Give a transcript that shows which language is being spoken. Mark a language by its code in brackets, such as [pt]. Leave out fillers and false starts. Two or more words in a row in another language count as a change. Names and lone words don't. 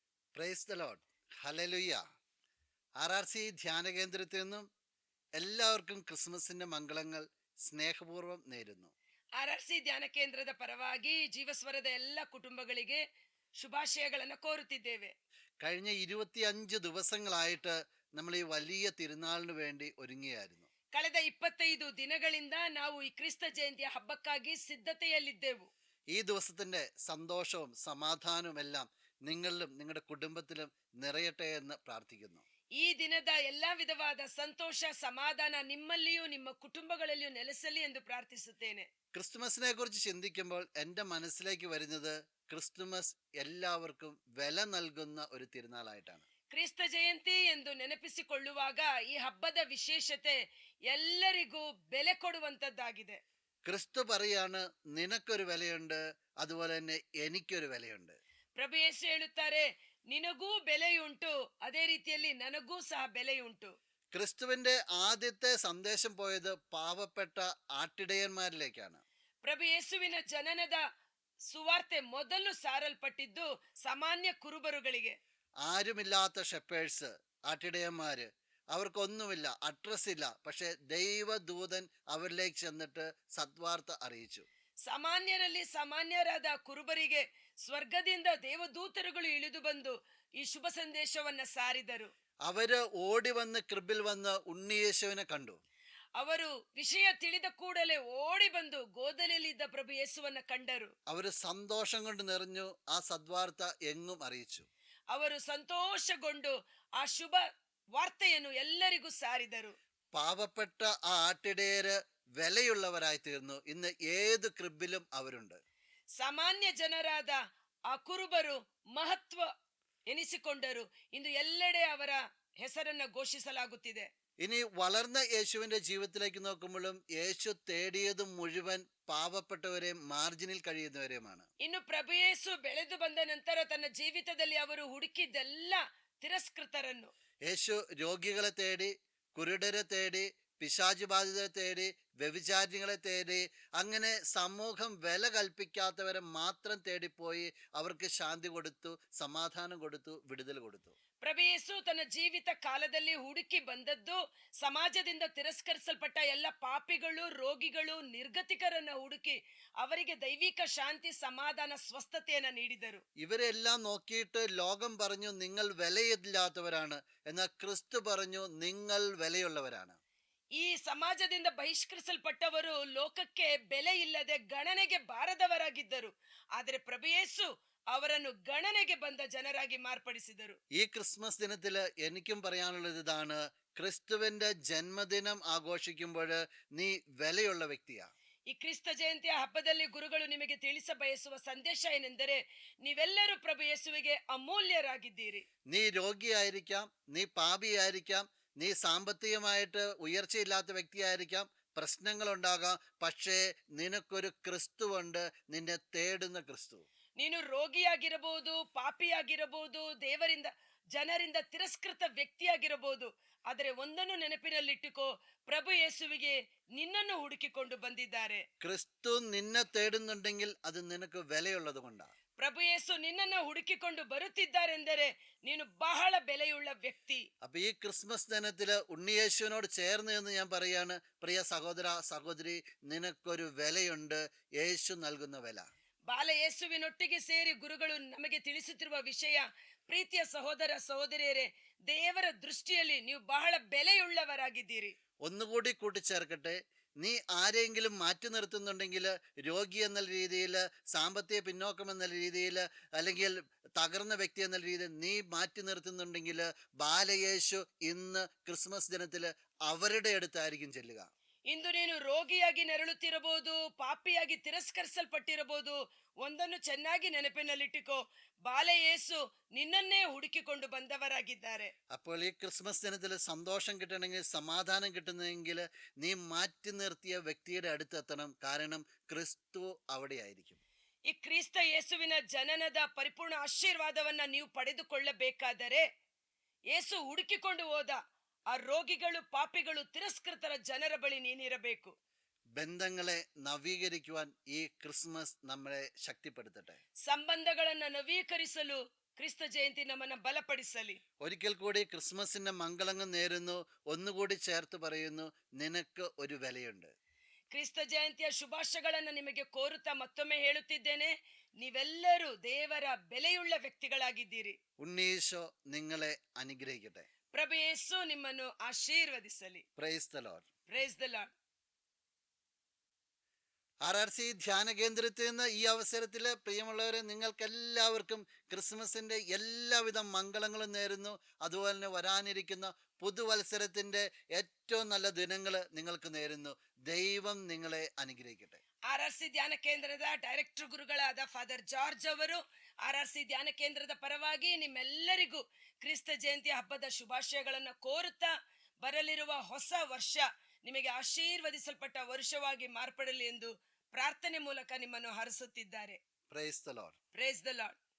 [en] Praise the Lord. ഹല്ലേലൂയ. [ml] RRC ധ്യാന കേന്ദ്രത്തിൽ നിന്നും എല്ലാവർക്കും ക്രിസ്മസിന്റെ മംഗളങ്ങൾ സ്നേഹപൂർവ്വം നേരുന്നു. [kn] RRC ಧ್ಯಾನ ಕೇಂದ್ರದ ಪರವಾಗಿ ಜೀವಸ್ವರದ ಎಲ್ಲ ಕುಟುಂಬಗಳಿಗೆ ಶುಭಾಶಯಗಳನ್ನು ಕೋರುತ್ತಿದ್ದೇವೆ. [ml] കഴിഞ്ഞ 25 ദിവസങ്ങളായിട്ട് നമ്മൾ ഈ വലിയ തിരുനാളിന് വേണ്ടി ഒരുങ്ങിയായിരുന്നു. [kn] ಕಳೆದ 25 ದಿನಗಳಿಂದ ನಾವು ಈ ಕ್ರಿಸ್ತ ಜಯಂತಿಯ ಹಬ್ಬಕ್ಕಾಗಿ ಸಿದ್ಧತೆಯಲ್ಲಿದ್ದೆವು. [ml] ഈ ദിവസത്തിന്റെ സന്തോഷവും സമാധാനവും എല്ലാം നിങ്ങളിലും നിങ്ങളുടെ കുടുംബത്തിലും നിറയട്ടെ എന്ന് പ്രാർത്ഥിക്കുന്നു. [kn] ಈ ದಿನದ ಎಲ್ಲ ವಿಧವಾದ ಸಂತೋಷ ಸಮಾಧಾನ ನಿಮ್ಮಲ್ಲಿಯೂ ನಿಮ್ಮ ಕುಟುಂಬಗಳಲ್ಲಿಯೂ ನೆಲೆಸಲಿ ಎಂದು ಪ್ರಾರ್ಥಿಸುತ್ತೇನೆ. [ml] ക്രിസ്തുമസിനെ കുറിച്ച് ചിന്തിക്കുമ്പോൾ എൻ്റെ മനസ്സിലേക്ക് വരുന്നത് ക്രിസ്തുമസ് എല്ലാവർക്കും വില നൽകുന്ന ഒരു തിരുനാളായിട്ടാണ്. [kn] ಕ್ರಿಸ್ತ ಜಯಂತಿ ಎಂದು ನೆನಪಿಸಿಕೊಳ್ಳುವಾಗ ಈ ಹಬ್ಬದ ವಿಶೇಷತೆ ಎಲ್ಲರಿಗೂ ಬೆಲೆ ಕೊಡುವಂತದ್ದಾಗಿದೆ. [ml] ക്രിസ്തു പറയാണ്, നിനക്കൊരു വിലയുണ്ട്, അതുപോലെ തന്നെ എനിക്കൊരു വിലയുണ്ട്. [kn] ಪ್ರಭು ಯೇಸು ಹೇಳುತ್ತಾರೆ, ನಿನಗೂ ಬೆಲೆಯುಂಟು, ಅದೇ ರೀತಿಯಲ್ಲಿ ನನಗೂ ಸಹ ಬೆಲೆಯುಂಟು. [ml] ക്രിസ്തുവിന്റെ ആദ്യത്തെ സന്ദേശം പോയത് പാവപ്പെട്ട ആട്ടിടയന്മാരിലേക്കാണ്. [kn] ಪ್ರಭು ಯೇಸುವಿನ ಜನನದ ಸುವಾರ್ತೆ ಮೊದಲು ಸಾರಲ್ಪಟ್ಟಿದ್ದು ಸಾಮಾನ್ಯ ಕುರುಬರುಗಳಿಗೆ. [ml] ആരുമില്ലാത്ത ഷെപ്പേഴ്സ്, ആട്ടിടയന്മാര്, അവർക്കൊന്നുമില്ല, അഡ്രസ് ഇല്ല. പക്ഷെ ദൈവദൂതൻ അവരിലേക്ക് ചെന്നിട്ട് സദ്വാർത്ത അറിയിച്ചു. [kn] ಸಾಮಾನ್ಯರಲ್ಲಿ ಸಾಮಾನ್ಯರಾದ ಕುರುಬರಿಗೆ ಸ್ವರ್ಗದಿಂದ ದೇವದೂತರುಗಳು ಇಳಿದು ಬಂದು ಈ ಶುಭ ಸಂದೇಶವನ್ನ ಸಾರಿದರು. [ml] അവര് ഓടി വന്ന് കൃപിൽ വന്ന് ഉണ്ണിയേശുവിനെ കണ്ടു. [kn] ಅವರು ವಿಷಯ ತಿಳಿದ ಕೂಡಲೇ ಓಡಿ ಬಂದು ಗೋದಲಿಯಲ್ಲಿದ್ದ ಪ್ರಭು ಯೇಸುವನ್ನ ಕಂಡರು. [ml] അവര് സന്തോഷം കൊണ്ട് നിറഞ്ഞു ആ സദ്വാർത്ത എങ്ങും അറിയിച്ചു. [kn] ಅವರು ಸಂತೋಷಗೊಂಡು ಆ ಶುಭ ವಾರ್ತೆಯನ್ನು ಎಲ್ಲರಿಗೂ ಸಾರಿದರು. [ml] പാവപ്പെട്ട ആ ആട്ടിടയര് വിലയുള്ളവരായി തീർന്നു. ഇന്ന് ഏത് കൃബിലും അവരുണ്ട്. [kn] ಸಾಮಾನ್ಯ ಜನರಾದ ಆ ಕುರುಬರು ಮಹತ್ವ ಎನಿಸಿಕೊಂಡರು. ಇಂದು ಎಲ್ಲೆಡೆ ಅವರ ಹೆಸರನ್ನ ಘೋಷಿಸಲಾಗುತ್ತಿದೆ. [ml] ഇനി വളർന്ന യേശുവിന്റെ ജീവിതത്തിലേക്ക് നോക്കുമ്പോഴും യേശു തേടിയത് മുഴുവൻ പാവപ്പെട്ടവരെയും മാർജിനിൽ കഴിയുന്നവരെയുമാണ്. [kn] ಇನ್ನು ಪ್ರಭು ಯೇಸು ಬೆಳೆದು ಬಂದ ನಂತರ ತನ್ನ ಜೀವಿತದಲ್ಲಿ ಅವರು ಹುಡುಕಿದ್ದೆಲ್ಲ ತಿರಸ್ಕೃತರನ್ನು. [ml] യേശു രോഗികളെ തേടി, കുരുടരെ തേടി, പിശാച് ബാധിതരെ തേടി, വ്യഭിചാരികളെ തേടി, അങ്ങനെ സമൂഹം വില കൽപ്പിക്കാത്തവരെ മാത്രം തേടിപ്പോയി അവർക്ക് ശാന്തി കൊടുത്തു, സമാധാനം കൊടുത്തു, വിടുതൽ കൊടുത്തു. [kn] ಪ್ರಭು ಯೇಸು ತನ್ನ ಜೀವಿತ ಕಾಲದಲ್ಲಿ ಹುಡುಕಿ ಬಂದದ್ದು ಸಮಾಜದಿಂದ ತಿರಸ್ಕರಿಸಲ್ಪಟ್ಟ ಎಲ್ಲ ಪಾಪಿಗಳು, ರೋಗಿಗಳು, ನಿರ್ಗತಿಕರನ್ನ ಹುಡುಕಿ ಅವರಿಗೆ ದೈವಿಕ ಶಾಂತಿ, ಸಮಾಧಾನ, ಸ್ವಸ್ಥತೆಯನ್ನ ನೀಡಿದರು. [ml] ഇവരെല്ലാം നോക്കിയിട്ട് ലോകം പറഞ്ഞു നിങ്ങൾ വിലയില്ലാത്തവരാണ്. എന്നാൽ ക്രിസ്തു പറഞ്ഞു നിങ്ങൾ വിലയുള്ളവരാണ്. [kn] ಈ ಸಮಾಜದಿಂದ ಬಹಿಷ್ಕರಿಸಲ್ಪಟ್ಟವರು ಲೋಕಕ್ಕೆ ಬೆಲೆ ಇಲ್ಲದೆ ಗಣನೆಗೆ ಬಾರದವರಾಗಿದ್ದರು. ಆದರೆ ಪ್ರಭು ಯೇಸು ಅವರನ್ನು ಗಣನೆಗೆ ಬಂದ ಜನರಾಗಿ ಮಾರ್ಪಡಿಸಿದರು. [ml] ഈ ക്രിസ്മസ് ദിനത്തില് എനിക്കും പറയാനുള്ളത് ഇതാണ്, ക്രിസ്തുവിന്റെ ജന്മദിനം ആഘോഷിക്കുമ്പോൾ നീ വിലയുള്ള വ്യക്തിയാ. [kn] ಈ ಕ್ರಿಸ್ತ ಜಯಂತಿಯ ಹಬ್ಬದಲ್ಲಿ ಗುರುಗಳು ನಿಮಗೆ ತಿಳಿಸ ಬಯಸುವ ಸಂದೇಶ ಏನೆಂದರೆ, ನೀವೆಲ್ಲರೂ ಪ್ರಭು ಯೇಸುವಿಗೆ ಅಮೂಲ್ಯರಾಗಿದ್ದೀರಿ. [ml] നീ രോഗിയായിരിക്കാം, നീ പാപിയായിരിക്കാം, നീ സാമ്പത്തികമായിട്ട് ഉയർച്ചയില്ലാത്ത വ്യക്തിയായിരിക്കാം, പ്രശ്നങ്ങളുണ്ടാകാം. പക്ഷേ നിനക്കൊരു ക്രിസ്തുവുണ്ട്, നിന്നെ തേടുന്ന ക്രിസ്തു. [kn] ನೀನು ರೋಗಿಯಾಗಿರಬಹುದು, ಪಾಪಿಯಾಗಿರಬಹುದು, ದೇವರಿಂದ ಜನರಿಂದ ತಿರಸ್ಕೃತ ವ್ಯಕ್ತಿಯಾಗಿರಬಹುದು. ಆದರೆ ಒಂದನ್ನು ನೆನಪಿನಲ್ಲಿಟ್ಟುಕೋ, ಪ್ರಭು ಯೇಸುವಿಗೆ ನಿನ್ನನ್ನು ಹುಡುಕಿಕೊಂಡು ಬಂದಿದ್ದಾರೆ. [ml] ക്രിസ്തു നിന്നെ തേടുന്നുണ്ടെങ്കിൽ അത് നിനക്ക് വിലയുള്ളത് കൊണ്ടാണ്. [kn] ಪ್ರಭು ಯೇಸು ನಿನ್ನನ್ನು ಹುಡುಕಿಕೊಂಡು ಬರುತ್ತಿದ್ದಾರೆಂದರೆ ನೀನು ಬಹಳ ಬೆಲೆಯುಳ್ಳ ವ್ಯಕ್ತಿ. [ml] അപ്പൊ ഈ ക്രിസ്മസ് ദിനത്തില് ഉണ്ണിയേശുവിനോട് ചേർന്ന് എന്ന് ഞാൻ പറയാണ്, പ്രിയ സഹോദര സഹോദരി, നിനക്കൊരു വിലയുണ്ട്, യേശു നൽകുന്ന വില. [kn] ಬಾಲ ಯೇಸುವಿನೊಟ್ಟಿಗೆ ಸೇರಿ ಗುರುಗಳು ನಮಗೆ ತಿಳಿಸುತ್ತಿರುವ ವಿಷಯ, ಪ್ರೀತಿಯ ಸಹೋದರ ಸಹೋದರಿಯರೇ, ದೇವರ ದೃಷ್ಟಿಯಲ್ಲಿ ನೀವು ಬಹಳ ಬೆಲೆಯುಳ್ಳವರಾಗಿದ್ದೀರಿ. [ml] ഒന്നുകൂടി കൂട്ടിച്ചേർക്കട്ടെ, നീ ആരെങ്കിലും മാറ്റി നിർത്തുന്നുണ്ടെങ്കിൽ, രോഗി എന്ന രീതിയിൽ, സാമ്പത്തിക പിന്നോക്കം എന്ന രീതിയിൽ, അല്ലെങ്കിൽ തകർന്ന വ്യക്തി എന്ന രീതിയിൽ നീ മാറ്റി നിർത്തുന്നുണ്ടെങ്കിൽ, ബാലയേശു ഇന്ന് ക്രിസ്മസ് ദിനത്തിൽ അവരുടെ അടുത്തായിരിക്കും ചെല്ലുക. [kn] ಇಂದು ನೀನು ರೋಗಿಯಾಗಿ ನರಳುತ್ತಿರಬಹುದು, ಪಾಪಿಯಾಗಿ ತಿರಸ್ಕರಿಸಲ್ಪಟ್ಟಿರಬಹುದು. ಒಂದನ್ನು ಚೆನ್ನಾಗಿ ನೆನಪಿನಲ್ಲಿಟ್ಟುಕೋ, ಬಾಲ ಯೇಸು ನಿನ್ನನ್ನೇ ಹುಡುಕಿಕೊಂಡು ಬಂದವರಾಗಿದ್ದಾರೆ. [ml] അപ്പോൾ ഈ ക്രിസ്മസ് ദിനത്തിൽ സന്തോഷം കിട്ടണമെങ്കിൽ, സമാധാനം കിട്ടുന്നെങ്കിൽ, നീ മാറ്റി നിർത്തിയ വ്യക്തിയുടെ അടുത്തെത്തണം. കാരണം ക്രിസ്തു അവിടെയായിരിക്കും. [kn] ಈ ಕ್ರಿಸ್ತ ಯೇಸುವಿನ ಜನನದ ಪರಿಪೂರ್ಣ ಆಶೀರ್ವಾದವನ್ನ ನೀವು ಪಡೆದುಕೊಳ್ಳಬೇಕಾದರೆ, ಯೇಸು ಹುಡುಕಿಕೊಂಡು ಹೋದ ಆ ರೋಗಿಗಳು, ಪಾಪಿಗಳು, ತಿರಸ್ಕೃತರ ಜನರ ಬಳಿ ನೀನಿರಬೇಕು. [ml] ബന്ധങ്ങളെ നവീകരിക്കുവാൻ ഈ ക്രിസ്മസ് നമ്മളെ ശക്തിപ്പെടുത്തട്ടെ. [kn] ಸಂಬಂಧಗಳನ್ನ ನವೀಕರಿಸಲು ಕ್ರಿಸ್ತ ಜಯಂತಿ ನಮ್ಮನ್ನ ಬಲಪಡಿಸಲಿ. [ml] ഒരിക്കൽ കൂടി ക്രിസ്മസിന്റെ മംഗളങ്ങൾ നേരുന്നു. ഒന്നുകൂടി ചേർത്ത് പറയുന്നു, നിനക്ക് ഒരു വിലയുണ്ട്. [kn] ಕ್ರಿಸ್ತ ಜಯಂತಿಯ ಶುಭಾಶಯಗಳನ್ನ ನಿಮಗೆ ಕೋರುತ್ತಾ ಮತ್ತೊಮ್ಮೆ ಹೇಳುತ್ತಿದ್ದೇನೆ, ನೀವೆಲ್ಲರೂ ದೇವರ ಬೆಲೆಯುಳ್ಳ ವ್ಯಕ್ತಿಗಳಾಗಿದ್ದೀರಿ. [ml] ഉണ്ണീശോ നിങ്ങളെ അനുഗ്രഹിക്കട്ടെ. [kn] ಪ್ರಭು ಯೇಸು ನಿಮ್ಮನ್ನು ಆಶೀರ್ವದಿಸಲಿ. [en] Praise the Lord. Praise the Lord. [ml] RRC ധ്യാന കേന്ദ്രത്തിൽ നിന്ന് ഈ അവസരത്തിൽ പ്രിയമുള്ളവരെ, നിങ്ങൾക്ക് എല്ലാവർക്കും ക്രിസ്മസിന്റെ എല്ലാവിധ മംഗളങ്ങളും നേരുന്നു. അതുപോലെ തന്നെ വരാനിരിക്കുന്ന പുതുവത്സരത്തിന്റെ ഏറ്റവും നല്ല ദിനങ്ങൾ നിങ്ങൾക്ക് നേരുന്നു. ദൈവം നിങ്ങളെ അനുഗ്രഹിക്കട്ടെ. [kn] RRC ಧ್ಯಾನ ಕೇಂದ್ರದ ಡೈರೆಕ್ಟರ್ ಗುರುಗಳಾದ ಫಾದರ್ ಜಾರ್ಜ್ ಅವರು RRC ಧ್ಯಾನ ಕೇಂದ್ರದ ಪರವಾಗಿ ನಿಮ್ಮೆಲ್ಲರಿಗೂ ಕ್ರಿಸ್ತ ಜಯಂತಿ ಹಬ್ಬದ ಶುಭಾಶಯಗಳನ್ನು ಕೋರುತ್ತಾ, ಬರಲಿರುವ ಹೊಸ ವರ್ಷ ನಿಮಗೆ ಆಶೀರ್ವದಿಸಲ್ಪಟ್ಟ ವರ್ಷವಾಗಿ ಮಾರ್ಪಡಲಿ ಎಂದು ಪ್ರಾರ್ಥನೆ ಮೂಲಕ ನಿಮ್ಮನ್ನು ಹರಸುತ್ತಿದ್ದಾರೆ. [en] Praise the Lord. Praise the Lord.